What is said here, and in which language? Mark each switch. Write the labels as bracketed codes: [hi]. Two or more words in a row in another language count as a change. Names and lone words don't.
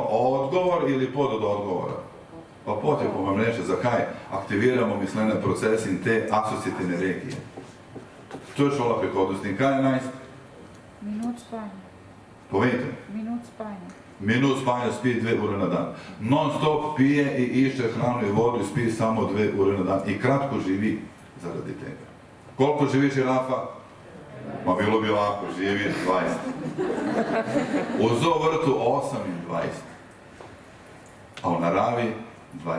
[sl] Odgovor ili pod od odgovora? Pa potrebno vam reče za kaj aktiviramo mislene procese in te asocijativne regije. To je šola prihodnosti. In kaj je 11? Minut spanja. Povejte. Minut spanja. Minut spanja, spi 2 ure na dan. Non stop pije i išče hranu i vodu i spi samo 2 ure na dan. I kratko živi zaradi tega. [hr] Koliko živi žirafa? Ma bilo bi lako, živi 20. U zoovrtu 8 i 20. A u naravi 20.